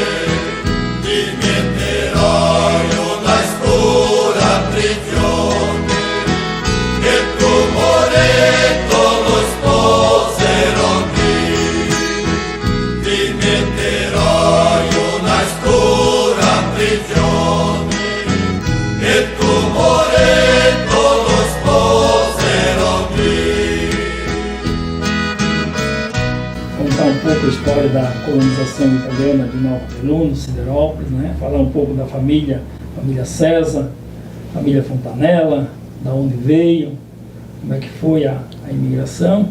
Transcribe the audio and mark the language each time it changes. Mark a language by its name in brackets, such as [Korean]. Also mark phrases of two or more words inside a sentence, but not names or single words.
[Italian] Ti metterò in una scura prigione, che tu moretto lo sposerò lì. Ti metterò in una scura prigione, che tu moretto lo sposerò lì. [Portuguese] Contar um pouco a história da colonização italiana de Nova Beluna, Siderópolis, né? Falar um pouco da família César, família Fontanella, da onde veio, como é que foi a imigração.